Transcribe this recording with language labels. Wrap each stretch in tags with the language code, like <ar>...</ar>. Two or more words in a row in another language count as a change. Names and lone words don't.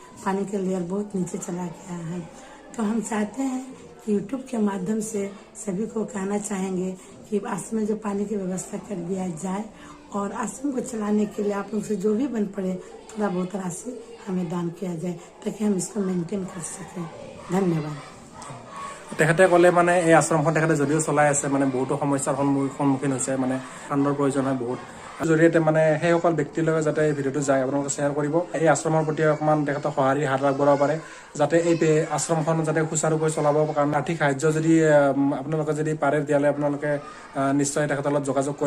<hi>पानी का लेयर बहुत नीचे चला गया है। तो हम चाहते हैं कि यूट्यूब के माध्यम से सभी को कहना चाहेंगे कि आश्रम में जो पानी की व्यवस्था कर दिया जाए और आश्रम को चलाने के लिए आप लोग से जो भी बन पड़े थोड़ा बहुत राशि हमें दान किया जाए, ताकि हम इसको मेंटेन कर सकें। धन्यवाद।</hi> <as>তেখেতে ক'লে মানে এই আশ্ৰমখন তেখেতে যদিও চলাই আছে, মানে বহুতো সমস্যাৰ সন্মুখীন হৈছে, মানে ফাণ্ডৰ প্ৰয়োজন হয় বহুত। জৰিয়তে মানে সেইসকল ব্যক্তিৰ লগত যাতে এই ভিডিঅ'টো যায় আপোনালোকে শ্বেয়াৰ কৰিব। এই আশ্ৰমৰ প্ৰতি অকণমান তেখেতক সঁহাৰি হাত আগবঢ়াব পাৰে, যাতে এই আশ্ৰমখন যাতে সুচাৰুৰূপে চলাব কাৰণে আৰ্থিক সাহায্য যদি আপোনালোকে যদি পাৰে তেতিয়াহ'লে আপোনালোকে নিশ্চয় তেখেতৰ লগত যোগাযোগ কৰিব।</as>